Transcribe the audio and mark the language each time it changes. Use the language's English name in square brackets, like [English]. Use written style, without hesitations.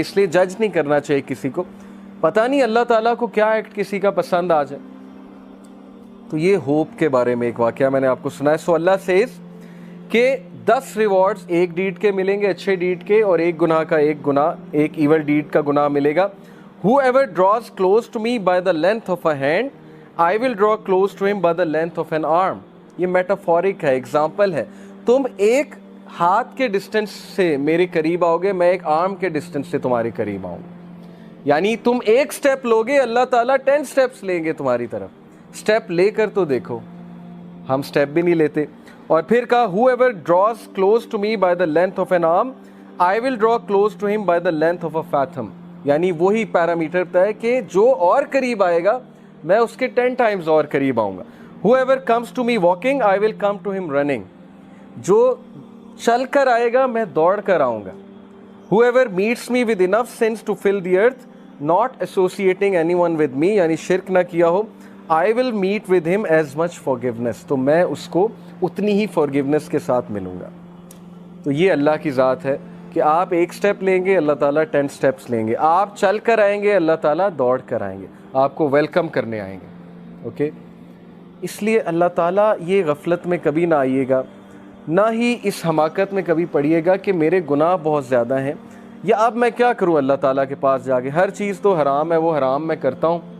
[Urdu] اس لیے جج نہیں کرنا چاہیے کسی کو, پتہ نہیں اللہ تعالیٰ کو کیا ایکٹ کسی کا پسند آ جائے. تو یہ ہوپ کے بارے میں ایک واقعہ میں نے آپ کو سنا ہے. سو اللہ سیز کہ 10 ریوارڈز ایک ڈیڈ کے ملیں گے, اچھے ڈیڈ کے, اور ایک گناہ کا ایک گناہ, ایک ایول ڈیڈ کا گناہ ملے گا. [English] Whoever draws close to me by the length of a hand, I will draw close to him by the length of an arm. [Urdu] یہ میٹافورک ہے, ایگزامپل ہے. تم ایک ہاتھ کے ڈسٹنس سے میرے قریب آؤ گے, میں ایک آرم کے ڈسٹنس سے تمہارے قریب آؤں. یعنی تم ایک سٹیپ لوگے, اللہ تعالیٰ 10 سٹیپس لیں گے تمہاری طرف. سٹیپ لے کر تو دیکھو, ہم سٹیپ بھی نہیں لیتے. اور پھر کہا [English] whoever draws close to me by the length of an arm, I will draw close to him by the length of a fathom. [Urdu] یعنی وہی پیرامیٹر بتا ہے کہ جو اور قریب آئے گا میں اس کے 10 ٹائمز اور قریب آؤں گا. [English] Whoever comes to me walking, I will come to him running. [Urdu] جو چل کر آئے گا میں دوڑ کر آؤں گا. [English] Whoever meets me with enough sins to fill the earth, not associating anyone with me, [Urdu] یعنی شرک نہ کیا ہو, [English] I will meet with him as much forgiveness. [Urdu] تو میں اس کو اتنی ہی forgiveness کے ساتھ ملوں گا. تو یہ اللہ کی ذات ہے کہ آپ ایک سٹیپ لیں گے, اللہ تعالیٰ 10 سٹیپس لیں گے. آپ چل کر آئیں گے, اللہ تعالیٰ دوڑ کر آئیں گے, آپ کو ویلکم کرنے آئیں گے. اوکے, اس لیے اللہ تعالیٰ یہ غفلت میں کبھی نہ آئیے گا, نہ ہی اس حماقت میں کبھی پڑھیے گا کہ میرے گناہ بہت زیادہ ہیں, یا اب میں کیا کروں اللہ تعالیٰ کے پاس جا کے, ہر چیز تو حرام ہے, وہ حرام میں کرتا ہوں,